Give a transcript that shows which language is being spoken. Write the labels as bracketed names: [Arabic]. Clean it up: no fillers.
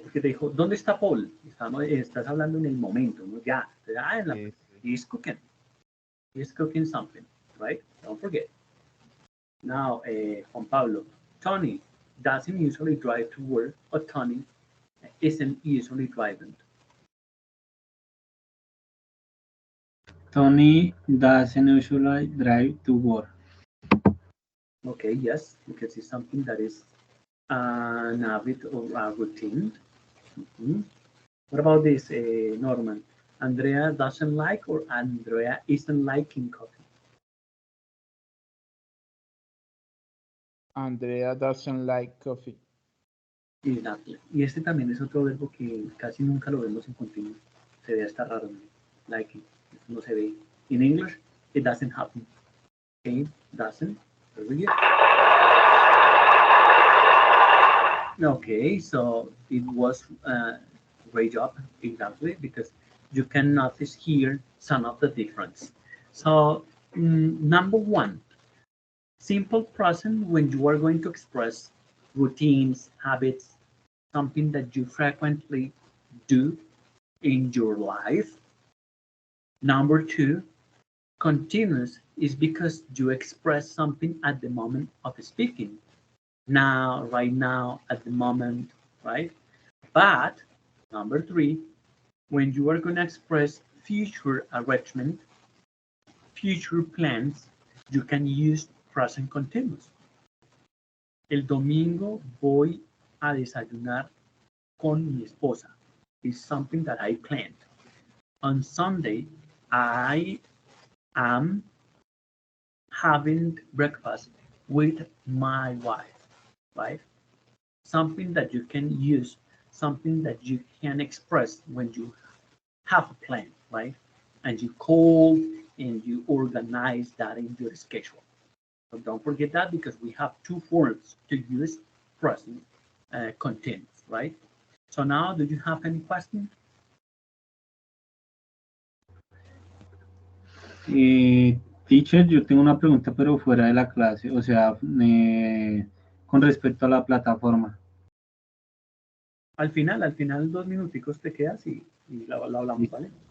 [Spanish] Porque te dijo, ¿dónde está Paul? Estás hablando en el momento, ¿no? Ya, [English] Yes, yes. he's cooking. He's cooking something, right? Don't forget. Now, Juan Pablo, Tony doesn't usually drive to work, but Tony isn't usually driving. Tony doesn't usually drive to work. Okay, yes, because it's something that is an habit or a routine. Mhm. What about this, Norman? Andrea doesn't like or Andrea isn't liking coffee. Andrea doesn't like coffee. Exactly. [Spanish] Y este también es otro verbo que casi nunca lo vemos en continuo. Se ve hasta raro, ¿no? Liking. No se ve. [English] In English, it doesn't happen. Okay, doesn't. Very good. Okay, so it was a great job, exactly, because you can notice here some of the difference. So, number one, simple present when you are going to express routines, habits, something that you frequently do in your life. Number two, continuous is because you express something at the moment of speaking. Now, right now, at the moment, right? But number three, when you are going to express future arrangement, future plans, you can use present continuous. [Spanish] El domingo voy a desayunar con mi esposa. [English] Is something that I planned. On Sunday, I am having breakfast with my wife, right? Something that you can use, something that you can express when you have a plan, right? And you call and you organize that in your schedule. So don't forget that because we have two forms to use present continuous, right? So now, do you have any question? [Spanish] Eh, Teacher, yo tengo una pregunta, pero fuera de la clase, o sea, con respecto a la plataforma. Al final, 2 minuticos te quedas y lo hablamos, ¿vale?